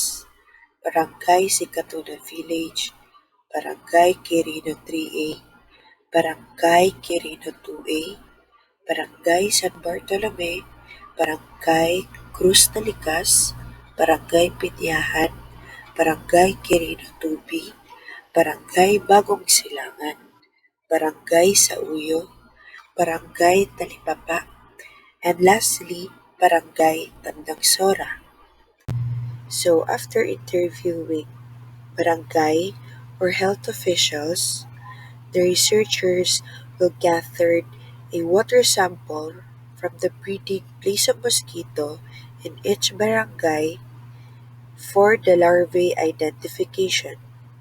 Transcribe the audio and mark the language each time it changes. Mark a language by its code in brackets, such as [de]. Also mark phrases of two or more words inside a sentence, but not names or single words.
[en] Barangay Sikatuna Village, Barangay Quirino 3A, Barangay Quirino 2A, Barangay San Bartolome, Barangay Cruz Nalikas, Barangay Pinyahan, Barangay Quirino 2B, Barangay Bagong Silangan, Barangay Sauyo, Barangay Talipapa, and lastly, Barangay Tandang Sora. So after interviewing barangay or health officials, the researchers will gather a water sample from the breeding place of mosquito in each barangay for the larvae identification.